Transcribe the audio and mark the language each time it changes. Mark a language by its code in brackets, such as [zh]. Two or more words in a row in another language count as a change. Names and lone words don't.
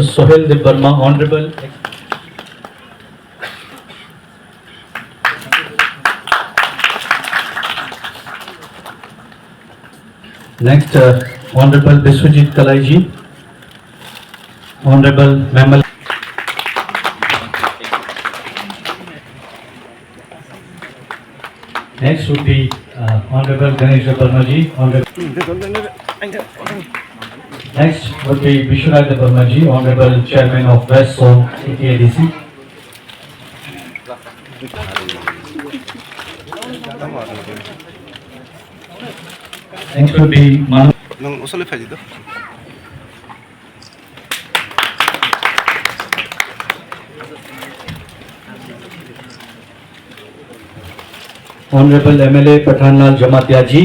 [en] Sohail Debarma, Honorable next Honorable Biswajit Kalaiji, Honorable Memal. Next would be Honorable Ganesh Debarmaji. Next would be Vishwanath Debarmaji, Honorable Chairman of West Zone TTADC. Next would be Manu. Honorable MLA Pathanlal Jamatia ji.